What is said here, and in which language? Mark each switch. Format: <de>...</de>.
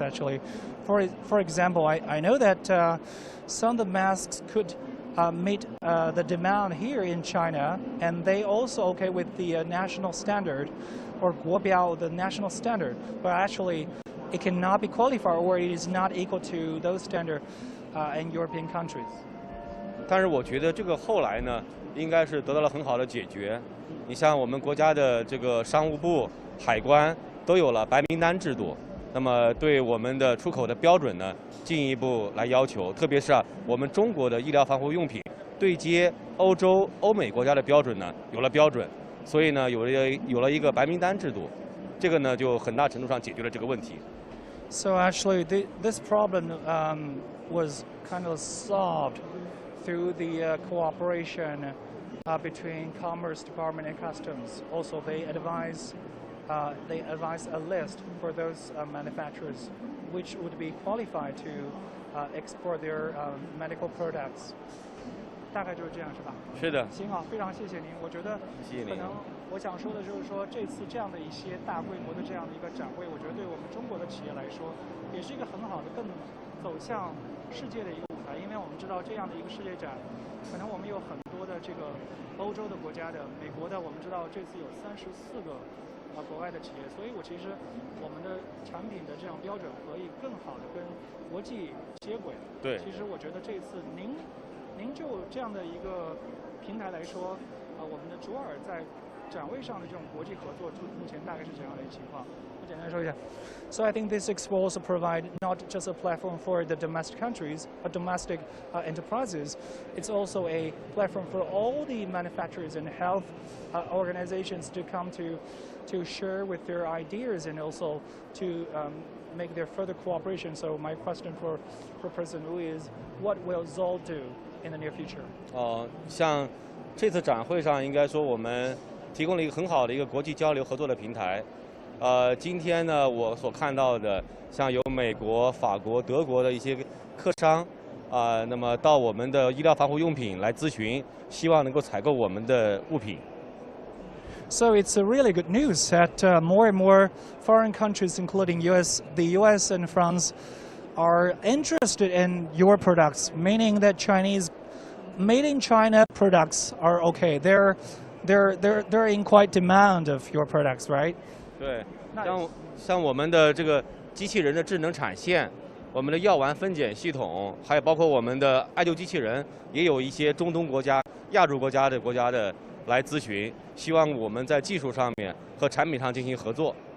<en>Actually, for example, I know that some of the masks could. Meet the demand here in China, and they also okay with the national standard, or 国标 the national standard, but actually it cannot be qualified or it is not equal to those standards in European countries.</en> <zh>但是我觉得这个后来呢，应该是得到了很好的解决。你像我们国家的这个商务部、海关都有了白名单制度。那么对我们的出口的标准呢，进一步来要求，特别是我们中国的医疗防护用品对接欧洲、欧美国家的标准呢，有了标准，所以呢，有了一个白名单制度，这个呢就很大程度上解决了这个问题。</zh> <en>So actually, this problem was kind of solved through the cooperation between Commerce Department and Customs. Also, they advise they advise a list for those manufacturers which would be qualified to export their medical products.</en> <zh>大概就是这样，是吧？是的。行啊，非常谢谢您。我觉得谢谢您。可能我想说的就是说，这次这样的一些大规模的这样的一个展会，我觉得对我们中国的企业来说，也是一个很好的更走向世界的一个舞台。因为我们知道这样的一个世界展，可能我们有很多的这个欧洲的国家的、美国的，我们知道这次有34个国外的企业，所以其实我们的产品的这样标准可以更好的跟国际接轨。对。其实我觉得这次您就这样的一个平台来说，我们的卓尔在展位上的这种国际合作，目前大概是怎样的一个情况？我简单说一下。</zh> <en>So I think this expo also provide not just a platform for the domestic countries, domestic enterprises. It's also a platform for all the manufacturers and health organizations to come to share with their ideas and also to make their further cooperation. So my question for President Wu is, what will Zoll do in the near future?</en> <zh>像这次展会上，应该说我们提供了一个很好的一个国际交流合作的平台。今天呢，我所看到的，像有美国、法国、德国的一些客商，那么到我们的医疗防护用品来咨询，希望能够采购我们的物品。</zh> <en>So it's a really good news that more and more foreign countries, including the U.S. and France, are interested in your products, meaning that Chinese made in China products are okay. They're in quite demand of your products, right?</en> <zh>对，像我们的这个机器人的智能产线，我们的药丸分拣系统，还有包括我们的艾灸机器人，也有一些中东国家、亚洲国家的来咨询，希望我们在技术上面和产品上进行合作。</zh>